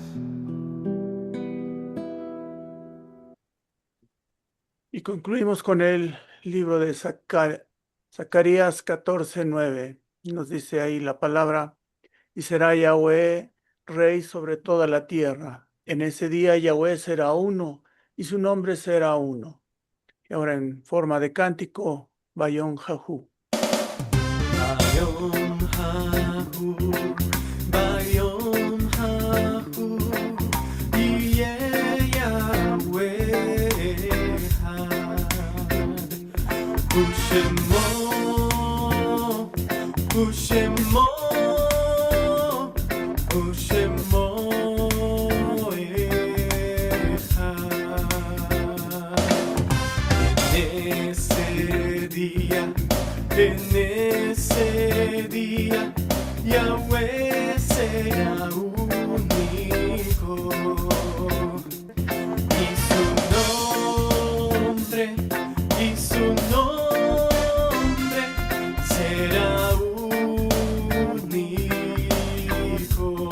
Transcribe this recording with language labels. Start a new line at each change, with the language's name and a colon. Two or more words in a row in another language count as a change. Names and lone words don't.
Spanish: Y concluimos con el libro de Zacarías 14:9. Nos dice ahí la palabra: y será Yahweh rey sobre toda la tierra. En ese día Yahweh será uno y su nombre será uno. Y ahora en forma de cántico,
Hebrew: ביום ההוא. ביום ההוא, ביום ההוא, יהיה יהוה אחד. ושמו, ושמו, ושמו אחד.
Spanish: En ese día, Yahweh será único, y su nombre será único.